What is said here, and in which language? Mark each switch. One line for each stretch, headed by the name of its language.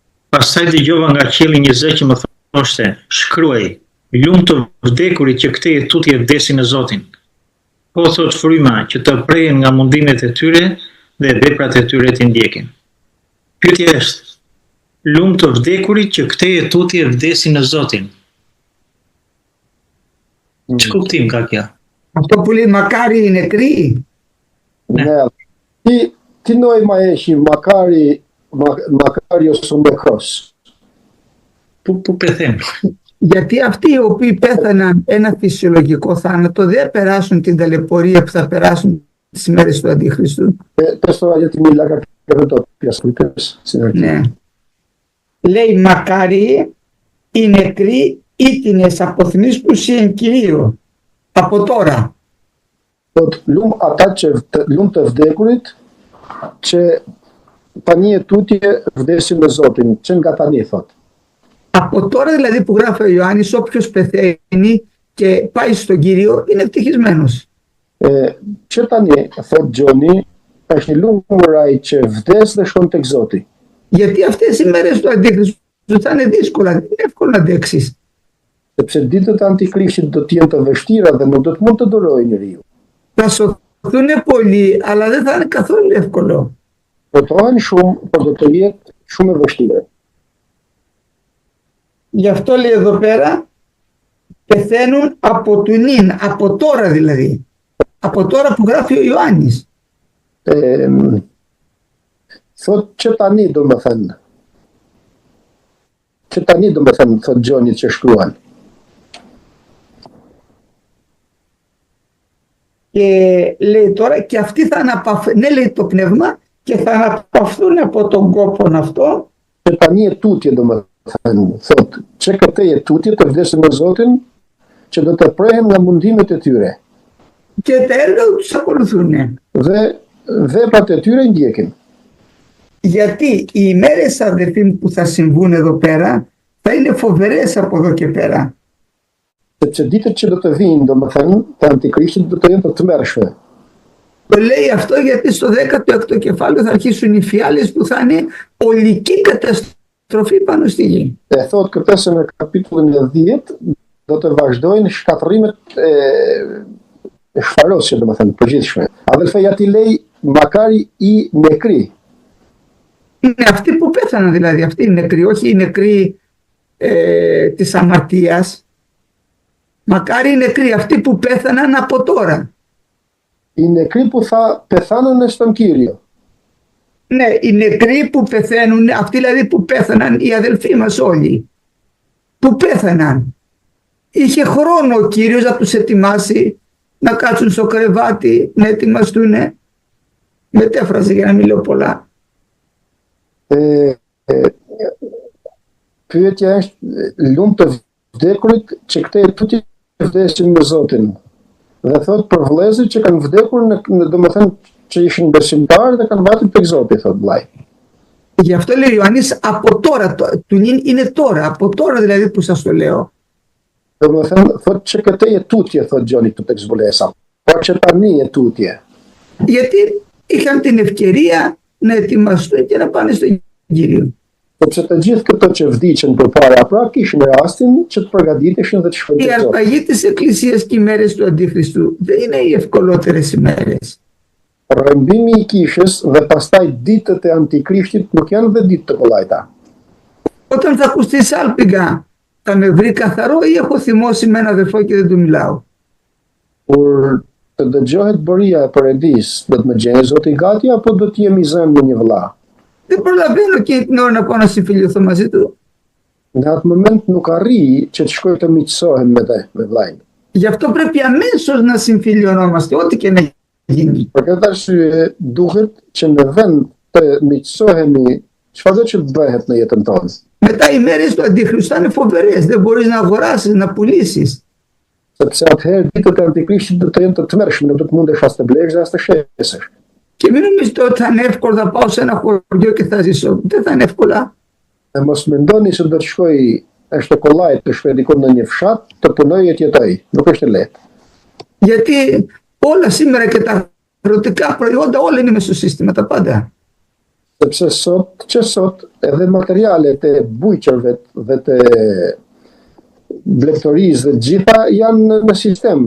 Albanian: Pastaj dëgjova nga qielli një zë që më thoshte: shkruaj, lumt të vdekurit që këtej e tutje vdesin në Zotin. Po thot fryma që të prehen nga mundimet e tyre dhe veprat e tyre të ndjekin. Pyetja është: lumt të vdekurit që këtej e tutje vdesin në Zotin. Që kuptim ka kjo?
Greek: Αυτό που λέει μακάρι οι νεκροί. Ναι. Τι νόημα έχει μακάριος ο νεκρός? Πού πεθαίνουν? Γιατί αυτοί οι οποίοι πέθαναν ένα φυσιολογικό θάνατο δεν περάσουν την ταλαιπωρία που θα περάσουν τις ημέρες του Αντιχρίστου. Πες τώρα γιατί μιλά κάποια δεν το πιασκούτες στην αρχή. Ναι. Λέει μακάρι οι νεκροί ήτινες αποθνίσκους εν Κυρίω. Από τώρα.
Albanian: Ata që lumt të vdekurit që tani e tutje vdesin në Zotin, që nga tani thot.
Greek: Από τώρα δηλαδή που γράφει ο Ιωάννης, όποιος πεθαίνει και πάει στον Κύριο είναι ευτυχισμένος.
Albanian: Që tani, thot Gjoni, është një lumur ai që vdes dhe shkon tek Zoti.
Greek: Γιατί αυτές οι μέρες του Αντίχριστου θα είναι δύσκολα, δεν είναι εύκολο να αντέξεις.
Albanian: Sepse ditët e Antikrishtit do të jenë të vështira dhe nuk do të mund të durojë njeriu.
Greek: Θα σωθούν πολλοί, αλλά δεν θα είναι καθόλου εύκολο.
Albanian: Përtohen shumë, por do të jetë shumë e vështirë.
Greek: Γι' αυτό λέει εδώ πέρα, πεθαίνουν από του νυν, από τώρα δηλαδή. Από τώρα που γράφει ο Ιωάννης.
Albanian: Thot që tani do më thënë. Që tani do më thënë, thot Gjoni që shkruan.
Greek: Και λέει τώρα και αυτοί θα αναπαυθούν, ναι λέει το πνεύμα, και θα αναπαυθούν από τον κόπον αυτό.
Albanian: Që tani e tutje do më thënë, thot, që këtej e tutje të vdesin në Zotin, që do të prehen nga mundimet e tyre.
Greek: Και τα έργα τους ακολουθούν.
Albanian: Dhe veprat e tyre ndjekin.
Greek: Γιατί οι ημέρες, αδερφοί μου, που θα συμβούν εδώ πέρα θα είναι φοβερές από εδώ και πέρα.
Albanian: Sepse ditët që do të vinë, do më thënë, të Antikrishtit do të jenë të tmerrshme.
Greek: Το λέει αυτό γιατί στο 16ο κεφάλαιο θα αρχίσουν οι φιάλες που θα είναι ολική καταστροφή πάνω στη γη.
Albanian: Thot këtë se në kapitullin e 10 do të vazhdojnë shkatërimet e shfarosje, do më thënë, përgjithshme.
Greek: Αδελφέ, ti lej makari i nekri. Είναι αυτοί που πέθαναν δηλαδή, αυτοί οι νεκροί, όχι οι νεκροί της αμαρτίας. Μακάρι οι νεκροί, αυτοί που πέθαναν από τώρα. Οι νεκροί που θα πεθάνουν στον Κύριο. Ναι, οι νεκροί που πεθαίνουν, αυτοί δηλαδή που πέθαναν, οι αδελφοί μας όλοι, που πέθαναν. Είχε χρόνο ο Κύριος να τους ετοιμάσει, να κάτσουν στο κρεβάτι, να ετοιμαστούν. Μετέφραση για να μην λέω πολλά.
Albanian: Pyetja është lumt të vdekurit që këtej e tutje vdesin në Zotin. Dhe thot për vëllezërit që kanë vdekur domethënë që ishin besimtarë dhe kanë vatur tek Zoti, thot vllai.
Greek: Γι' αυτό λέει ο Ιωάννης από τώρα, του νυν είναι τώρα, από τώρα δηλαδή που σας το λέω.
Albanian: Domethënë thot që këtej e tutje, thot Gjoni këtu tek zbulesa. Por që tani e tutje.
Greek: Γιατί είχαν την ευκαιρία να ετοιμαστούν και να πάνε στον Κύριο.
Albanian: Sepse të gjithë këto që vdiqën përpara pra kishin rastin që të përgatiteshin dhe të shkojnë
Greek: Η
Albanian: tek Zoti.
Greek: αρπαγή της Εκκλησίας και οι μέρες του Αντιχριστού δεν είναι οι ευκολότερες ημέρες.
Albanian: Rrëmbimi i kishës dhe pastaj ditët e Antikrishtit nuk janë dhe ditë të kollajta.
Greek: Όταν θα ακουστεί σάλπιγγα, θα με βρει καθαρό ή έχω θυμώσει με ένα αδερφό και δεν του μιλάω.
Albanian: Kur të dëgjohet bëria e Perëndis, do të më gjejë Zoti gati apo do të jemi zënë me një vëlla?
Greek: Δεν προλαβαίνω εκείνη την ώρα να πάω να συμφιλιωθώ μαζί του.
Albanian: Në atë moment nuk arri që të shkoj të miqësohem me vllajin.
Greek: Γι' αυτό πρέπει αμέσως να συμφιλιωνόμαστε, ό,τι και να γίνει.
Albanian: Për këtë arsye duhet që në vend të miqësohemi çfarëdo që të bëhet në jetën tonë.
Greek: Μετά οι μέρες του Αντιχρίστου θα είναι φοβερές, δεν μπορείς να αγοράσεις, να πουλήσεις. Sepse atëherë ditët e Antikrishtit do të jenë të tmerrshme, nuk do të mundesh as të blesh as të shesësh. Και μην νομίζετε ότι θα είναι εύκολο να πάω σε ένα χωριό και θα ζήσω. Δεν θα είναι εύκολα.
Albanian: Mos mendoni se do të shkoj është kollaj të shkoj diku në një fshat të punoj e të jetoj. Nuk është e lehtë.
Greek: Γιατί όλα σήμερα και τα αγροτικά προϊόντα όλα είναι μέσω σύστημα, τα πάντα.
Albanian: Sepse sot edhe materialet e bujqërve dhe të blegtorisë dhe gjitha janë në sistem.